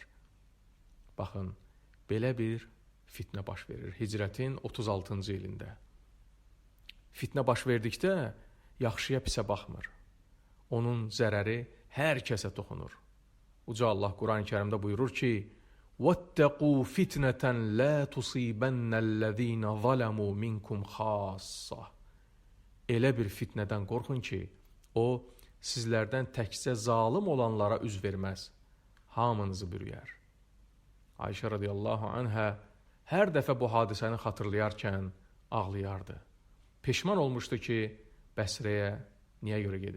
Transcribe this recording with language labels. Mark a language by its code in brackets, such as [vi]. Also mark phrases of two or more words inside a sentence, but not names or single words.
[az] Baxın, belə bir fitnə baş verir Hicrətin 36-cı ilində. Fitnə baş verdikdə yaxşıya pisə baxmır. Onun zərəri hər kəsə toxunur. Uca Allah Quran-ı Kərimdə buyurur ki, [ar] وَاتَّقُوا فِتْنَةً لَا تُصِيبَنَّ الَّذ۪ينَ ظَلَمُوا مِنْكُمْ خَاصَّةً [az] Elə bir fitnədən qorxun ki, o, sizlərdən təkcə zalım olanlara üz verməz, hamınızı bürüyər. Ayşə [ar] رضي الله عنها [az] hər dəfə bu hadisəni xatırlayarkən ağlayardı. Peşman olmuşdu ki, Bəsrəyə niyə görə gedib?